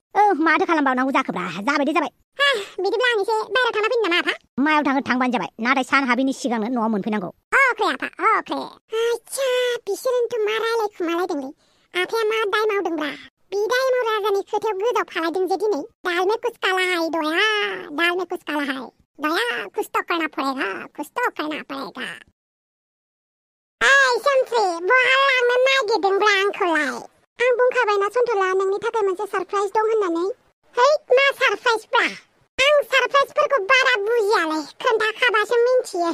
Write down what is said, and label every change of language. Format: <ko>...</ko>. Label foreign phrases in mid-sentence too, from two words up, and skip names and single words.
<brx>माथो खालामबावनांगौ जाखोब्रा जाबाय बिदिब्ला आं एसे बायराव थांना फैनो नामा आफा मायाव थांबानो जाबाय नाथाय सान हाबिनि सिगांनो न'आव मोनफैनांगौ अके आफा अके आच्छा बिसोरनोथ' मा रायलायखुमालायदोंलै आफाया मा दाय मावदोंब्रा बिदाय राजानि खोथायाव गोजाव फालायदों जे दिनै</brx> <hi>दाल में कुछ काला है दया दाल में कुछ काला है दया कुछ तो करना पड़ेगा</hi> <brx>ओइ शमस्रि बहा लांनो नागिरदोंब्रा आंखौलाय आं बुंखाबायना सन्थला नोंनि थाखाय मोनसे सारप्राइज दं होननानै है मा सारप्राइजब्रा आं सारप्राइजफोरखौ बारा बुजियालै खोन्थाखाबासो मिन्थियो</brx>